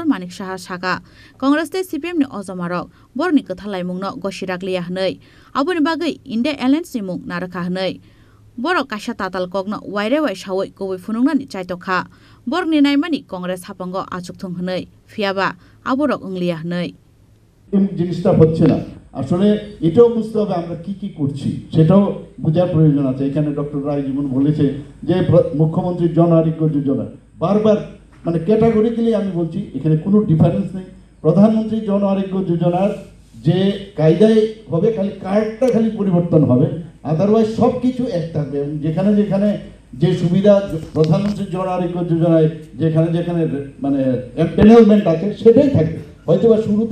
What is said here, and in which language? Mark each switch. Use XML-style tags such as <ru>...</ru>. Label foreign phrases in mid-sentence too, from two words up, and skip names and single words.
<trp>Manik Saha Saka, Congress te CPM ni Ozamarok, Borni Kathalai Mungno Goshiraklia Hanai, Abuni Bagai, India Airlines ni Mung Naraka Hanai. Borok Kasha Tatal Kogno, Waire Wai Shawai Kowi Funungan Chaitoka, Borni Naimani Congress Hapango Achuktung Hanai, Fiaba, Aborok Unglia Hanai.</trp> <bn>জিনিসটা হচ্ছে না আসলে এটাও বুঝতে হবে আমরা কি কি করছি সেটাও বোঝার প্রয়োজন আছে এখানে ডক্টর রায় জীবন বলেছে যে মুখ্যমন্ত্রী জন আরোগ্য যোজনা বারবার মানে ক্যাটাগরিক্যালি আমি বলছি এখানে কোনো ডিফারেন্স নেই প্রধানমন্ত্রী জন আরোগ্য যোজনার যে কায়দায় হবে খালি কার্ডটা খালি পরিবর্তন হবে আদারওয়াইজ সব কিছু এক থাকবে এবং যেখানে যেখানে যে সুবিধা প্রধানমন্ত্রী জন আরোগ্য যোজনায় যেখানে যেখানে মানে এনরোলমেন্ট আছে সেটাই থাকবে হয়তো বা শুরুতে</bn>